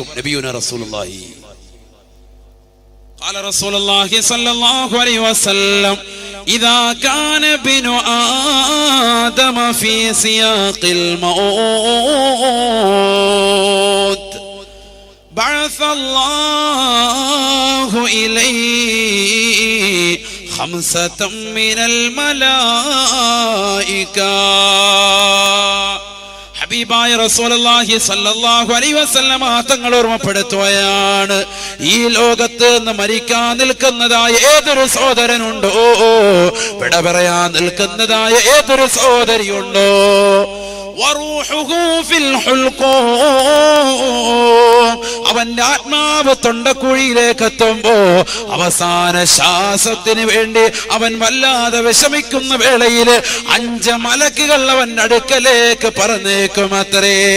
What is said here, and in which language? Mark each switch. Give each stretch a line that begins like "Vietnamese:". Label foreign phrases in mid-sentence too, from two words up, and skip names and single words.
Arabic: نبينا رسول الله قال رسول الله صلى الله عليه وسلم، إذا كان ابن آدم في سياق الموت بعث الله إليه خمسة من الملائكة
Malayalam: ഹബീബായ റസൂലുള്ളാഹി
Arabic: صلى الله عليه وسلم
Malayalam: തങ്ങൾ ഓർമ്മപ്പെടുത്തുകയാണ്, ഈ ലോകത്ത് നിന്ന് മരിക്കാൻ നിൽക്കുന്നതായ ഏതൊരു സഹോദരനുണ്ടോ, വിട പറയാൻ നിൽക്കുന്നതായ ഏതൊരു സഹോദരിയുണ്ടോ, അവന്റെ ആത്മാവ് തൊണ്ടക്കുഴിയിലേക്ക് എത്തുമ്പോ അവസാന ശ്വാസത്തിന് വേണ്ടി അവൻ വല്ലാതെ വിഷമിക്കുന്ന വേളയിൽ 5 മലക്കുകൾ അവന്റെ അടുക്കലേക്ക് പറഞ്ഞേക്കും അത്രേ.